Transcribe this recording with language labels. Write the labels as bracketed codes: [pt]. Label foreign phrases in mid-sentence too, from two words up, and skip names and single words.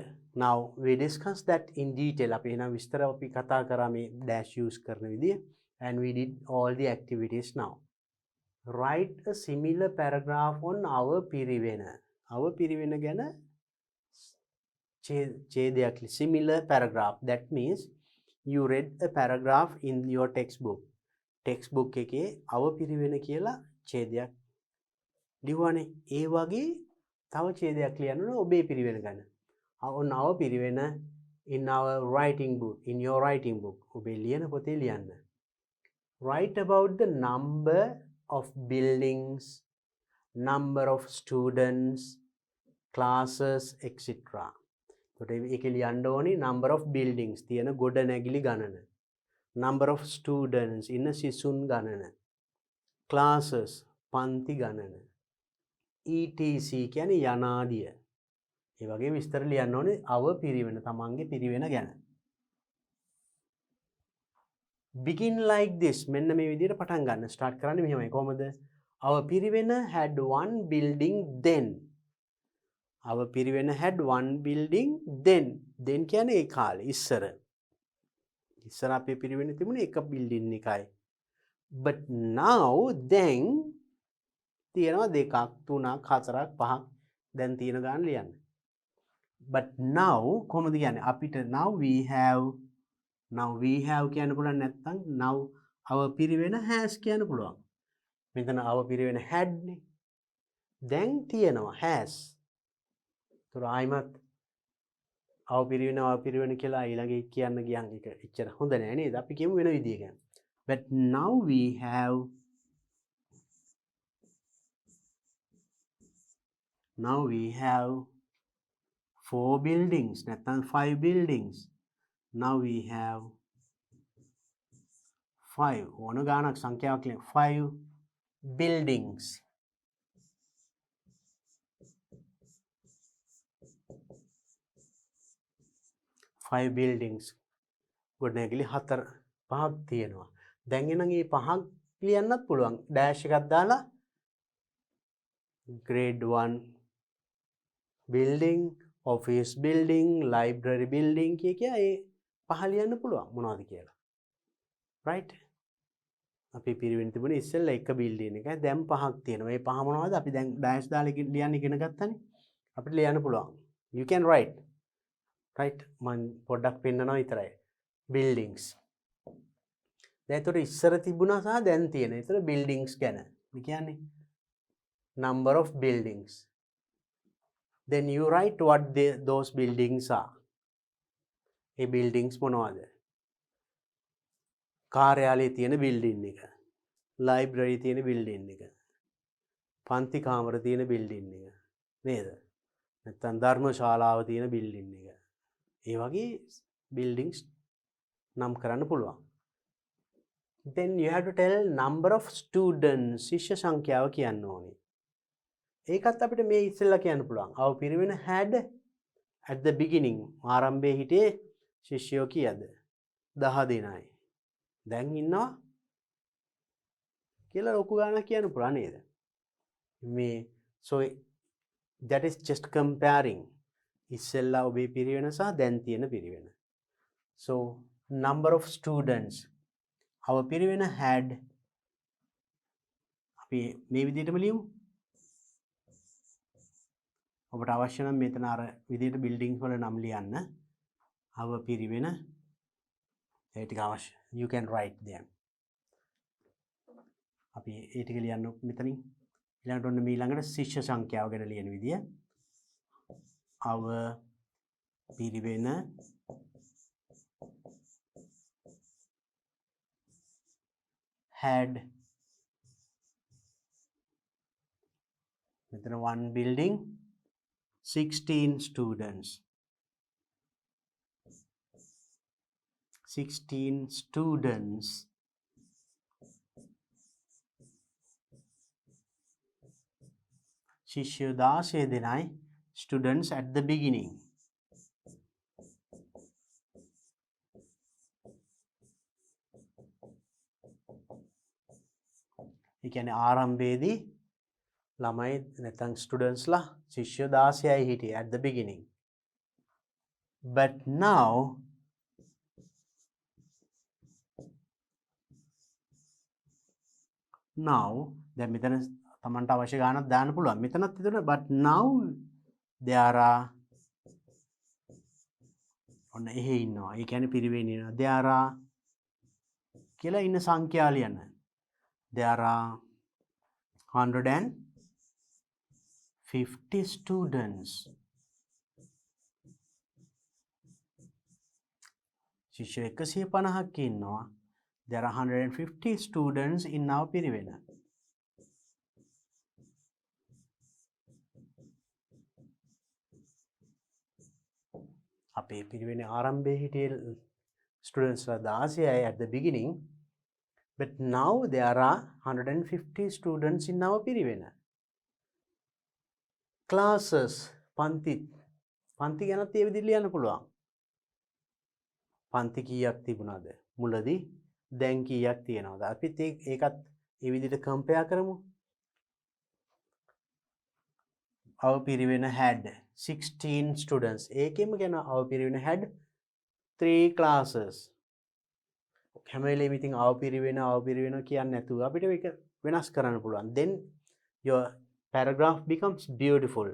[en] Now we discussed that in detail. [si] අපි එන විස්තර අපි කතා කරා මේ dash use කරන විදිය [en] and we did all the activities now. Write a similar paragraph on our Piriven. Our Piriven [si] ගැන ඡේදයක් [en] similar paragraph. That means you read a paragraph in your textbook. [si] Textbook එකේ our Piriven කියලා ඡේදයක් ලියුවානේ. ඒ වගේ තව ඡේදයක් ලියන්න ඕන ඔබේ Piriven ගැන. [en] On our Piriven in our writing book, in your writing book. [si] ඔබේ ලියන පොතේ ලියන්න. [en] Write about the number of buildings, number of students, classes, etc. [si] එතකොට ඒකේ ලියන්න ඕනේ [en] number of buildings [si] තියෙන ගොඩනැගිලි ගණන. [en] Number of students [si] ඉන්න සිසුන් ගණන. Classes පන්ති ගණන. etc කියන්නේ යනාදිය. ඒ වගේ විස්තර ලියන්න ඕනේ our Piriven තමන්ගේ Piriven ගැන. [en] Begin like this. [si] මෙන්න මේ විදිහට පටන් ගන්න. ස්ටාර්ට් කරන්නේ මෙහෙමයි. කොහොමද? [en] Our Piriven had one building then. Our Piriven had one building then. [si] Then කියන්නේ ඒ කාලේ ඉස්සර. ඉස්සර අපේ Piriven තිබුණේ එක building එකයි. [en] But now [si] then තියෙනවා දෙකක්, තුනක්, හතරක්, පහක්. දැන් තියෙන ගාන ලියන්න. [en] But now [si] කොහොමද කියන්නේ? අපිට [en] now we have [si] කියන්න පුළුවන් නැත්නම් [en] now our Piriven has [si] කියන්න පුළුවන්. මෙතන [en] our Piriven had [si] නේ. දැන් තියෙනවා has. ඒතර ආයිමත් our Piriven කියලා ඊළඟ කියන්න ගියන් එක එච්චර හොඳ නෑ නේද? අපි කියමු වෙන විදියකින්. [en] But now we have 4 buildings, නැත්නම් 5 buildings. Now we have 5 [si] ඕන ගානක් සංඛ්‍යාවක් ලියන්න [en] 5 buildings. 5 buildings. [si] ගොඩනැගිලි 5ක් තියෙනවා. දැන් එනං මේ 5ක් ලියන්නත් පුළුවන්. dash එකක් දාලා [en] grade 1 building, office building, library building [si] කිය ඒ පහ ලියන්න පුළුවන් මොනවද කියලා. right? අපි පිරිවෙන් තිබුණේ ඉස්සෙල්ලා එක building එකයි දැන් පහක් තියෙනවා. මේ පහ මොනවද? අපි දැන් ඩයස් දාලා ලියන්න ඉගෙන ගත්තානේ. අපිට ලියන්න පුළුවන්. [en] You can write. right? [si] මම පොඩ්ඩක් පෙන්නනවා විතරයි. buildings. දැන් ඒතර ඉස්සර තිබුණා සහ දැන් තියෙන. ඒතර buildings ගැන. මේ කියන්නේ [en] number of buildings. Then you write what those buildings are. [si] ඒ buildings මොනවද? කාර්යාලයේ තියෙන building එක. library තියෙන building එක. පන්ති කාමර තියෙන building එක. නේද? නැත්නම් ධර්මශාලාව තියෙන building එක. ඒ වගේ buildings නම් කරන්න පුළුවන්. [en] Then you have to tell number of students. [si] ශිෂ්‍ය සංඛ්‍යාව කියන්න ඕනේ. ඒකත් අපිට මේ ඉස්සෙල්ලා කියන්න පුළුවන්. [en] Our Piriven had at the beginning [si] ආරම්භයේ හිටියේ ශිෂ්‍යයෝ කීයද? 10 දෙනයි. දැන් ඉන්නවා කියලා ලොකු ගානක් කියන්න පුළුවන් නේද? මේ [en] so that is just comparing [si] ඉස්සෙල්ලා ඔබේ පිරිවෙන සහ දැන් තියෙන පිරිවෙන. [en] So number of students our Piriven had [si] අපි මේ විදිහටම ලියමු. ඔබට අවශ්‍ය නම් මෙතන අර විදිහට buildings වල නම් ලියන්න. our Piriven ඒ ටික අවශ්‍ය. [en] You can write them. [si] අපි ඒ ටික ලියන්න මෙතනින්. ඊළඟට ඔන්න ඊළඟට ශිෂ්‍ය සංඛ්‍යාව ගැන ලියන විදිය. [en] our Piriven had මෙතන one building 16 students. 16 students [si] ශිෂ්‍ය 16 දෙනයි [en] students at the beginning. [si] ඒ කියන්නේ ආරම්භයේදී ළමයි නැත්නම් students ලා ශිෂ්‍ය 16යි හිටියේ [en] at the beginning. But now [si] දැන් මෙතන තමන්ට අවශ්‍ය ගානක් දාන්න පුළුවන්. මෙතනත් හිතන්න [en] but now there are [si] ඔන්න එහෙ ඉන්නවා. ඒ කියන්නේ පිරිවෙන් ඉන්නවා. [en] there are [si] කියලා ඉන්න සංඛ්‍යා ලියන්න. [en] there are 150 students. [si] ශිෂ්‍ය 150ක් ඉන්නවා. [en] There are 150 students in our Piriven. [si] අපේ පිරිවෙන ආරම්භයේ හිටියේ students ලා 16යි [en] at the beginning. But now there are 150 students in our Piriven. [si] Classes, panthi ගැනත් ඒ විදිහට ලියන්න පුළුවන්. පන්ති කීයක් තිබුණාද? මුලදී දැන් කීයක් තියෙනවද? අපිත් ඒකත් ඒ විදිහට කම්පෙයාර් කරමු. [en] Our Piriven had 16 students. [si] ඒකෙම කියන [en] our Piriven had 3 classes. [si] හැම වෙලේම ඉතින් our Piriven කියන්නේ නැතුව අපිට මේක වෙනස් කරන්න පුළුවන්. [en] Then your paragraph becomes beautiful.